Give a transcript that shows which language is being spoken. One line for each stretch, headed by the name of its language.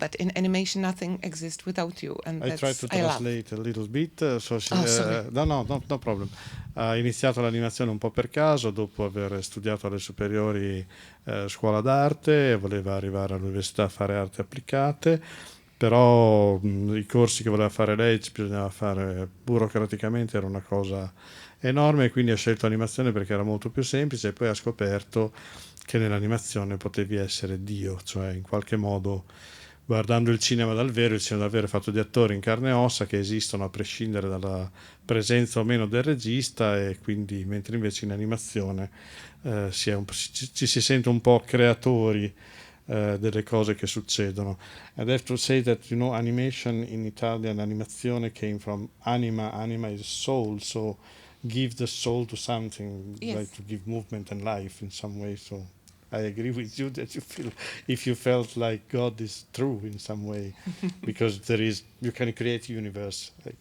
English: But in animation, nothing exists without you, and I try that's to I love. translate a little bit. Oh, sorry. No problem.
Italian: Ha iniziato l'animazione un po' per caso, dopo aver studiato alle superiori scuola d'arte, voleva arrivare all'università a fare arti applicate, però i corsi che voleva fare lei ci bisognava fare burocraticamente, era una cosa enorme, quindi ha scelto animazione perché era molto più semplice, e poi ha scoperto che nell'animazione potevi essere Dio, cioè in qualche modo guardando il cinema dal vero, il cinema dal vero è fatto di attori in carne e ossa che esistono a prescindere dalla presenza o meno del regista, e quindi mentre invece in animazione ci si sente un po' creatori delle cose che succedono.
English: And I have to say that, you know, animation in Italian, animazione came from anima is soul, so give the soul to something, Yes. like to give movement and life in some way. So I agree with you that you feel, if you felt like God is true in some way, because you can create universe.